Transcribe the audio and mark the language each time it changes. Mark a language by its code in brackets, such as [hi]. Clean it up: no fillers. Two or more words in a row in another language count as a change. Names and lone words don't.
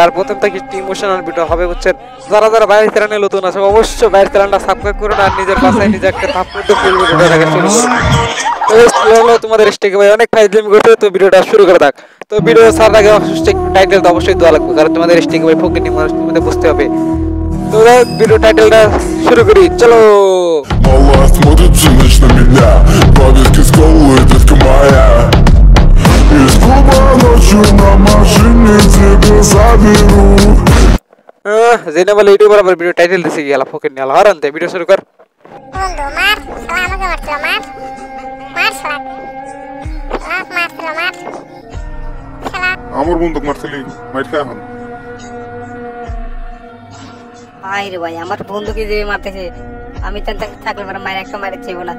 [bn] আর প্রথম থেকে ইমোশনাল ভিডিও হবে বুঝছেন। যারা বাইরের চ্যানেলে নতুন আছে অবশ্যই বাইরের চ্যানেলটা সাবস্ক্রাইব করুন, আর নিজের বাসায় নিজে একটা থাপ্পড় দিয়ে ফুল ভিডিওটা দেখা শুরু করুন। তো হলো তোমাদের স্টেক ভাই অনেক ফাইজলামি করতে, তো ভিডিওটা শুরু করে থাক। তো ভিডিও ছাড়ার আগে টাইটেল তো অবশ্যই দেওয়া লাগবে, কারণ তোমাদের স্টেক ভাই ফকিনি মানুষ, তোমাদের বুঝতে হবে। তো ভিডিও টাইটেলটা শুরু করি, চলো। [ru] Мала смотрит всю ночь на меня, повестки с колы, детка моя. Из клуба ночью на машине тебя заберу. [bn] যেটা বলে ইউটিউবার আবার ভিডিও টাইটেল দিছে গেলা ফকিনি আলা হারান্তে। ভিডিও শুরু কর। বন্ধু মার শালা আমাকে মারছিল, মার শালা মারছিল, মার শালা আমার বন্দুক মারছিলি মাইর খা এখন। ভাই রে ভাই, আমার বন্ধুকে যে মারতেছে, আমি তো থাকলে পরে মায়ের একটা মারে চাইবো না।